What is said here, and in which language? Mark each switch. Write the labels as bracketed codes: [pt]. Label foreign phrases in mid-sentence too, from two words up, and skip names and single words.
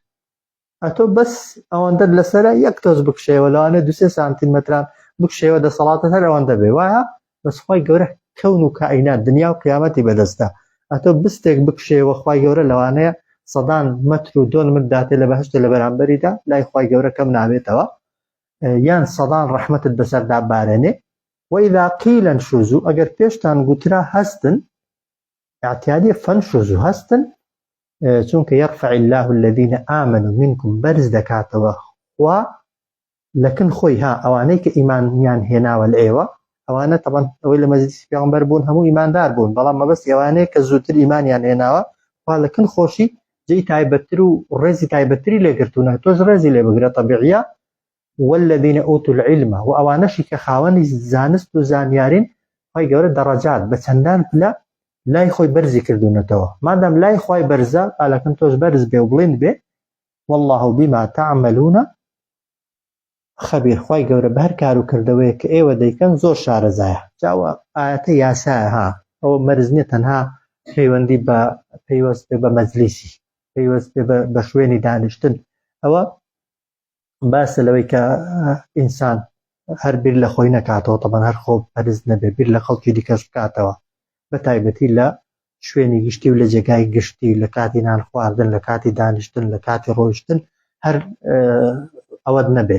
[ckb] ئەتۆ بەس ئەوەندەت لەسەرە یەک تۆز بکشێوە لەوانە 2-3 سانتیمەتران بکشێوە دەسەڵاتت هەر ئەوەندە بێ وایە بەس خوای گەورە کەون و کائینات دنیا و قیامەتی بەدەستە. ئەتۆ بستێک بکشێوە خوای گەورە لەوانەیە سەدان مەتر و 2 متر داتێ لە بەهشتە لە بەرامبەریدا لای خوای گەورە کەم نابێتەوە یان سەدان ڕەحمەتت بەسەردا بارێنێ. [ar] وإذا قيل انشزوا [ckb] ئەگەر پێشتان گوترا هەستن اعتیادی فەنشزوا هەستن چونکە [ar] يرفع الله الذين آمنوا منكم [ckb] بەرز دەکاتەوە خوا لەکن خۆی ها ئەوانەی کە ئیمانیان هێناوە لە ئێوە ئەوانە تەبەن ئەوەی لە مەجلیسی پێغەمبەر بوون هەموو ئیماندار بوون بەڵام مەبەست ئەوانەیە کە زووتر ئیمانیان هێناوە خوا لەکن خۆشی جێی تایبەتتر و ڕێزی تایبەتتری لێگرتوونە تۆش ڕێزی لێ بگرە طبیعیە. [ar] والذین ئوتوا العلم [ckb] و ئەوانەشی کە خاوەنی زانست و زانیارین خوای گەورە دەڕەجات بە چەندان پلە لای خۆی بەرزی کردوونەتەوە. مادام لای خوای بەرزە ئالەکن تۆش بەرز بێ و بڵند بێ. [ar] والله بما تعملون خبیر. [ckb] خوای گەورە بە هەر کار و کردەوەیە کە ئێوە دەیکەن زۆر شارەزایە. جاوە ئاەتە یاسایە ها ئەوە مەرز نیە تەنها پەیوەندی بە پەیوەست بێ بە مەجلیسی پەیوەست بێ بە شوێنی دانیشتن. ئەوە باسە لەوەی کە ئینسان هەر بیر لە خۆی نەکاتەوە تەبەن هەر خۆ پەرز نەبێ بیر لە خەڵکی دیکەش بکاتەوە بە تایبەتی لە شوێنی گشتی و لە جێگای گشتی لە کاتی نان خواردن لە کاتی دانیشتن لە کاتی ڕۆیشتن هەر ئەوەت نەبێ.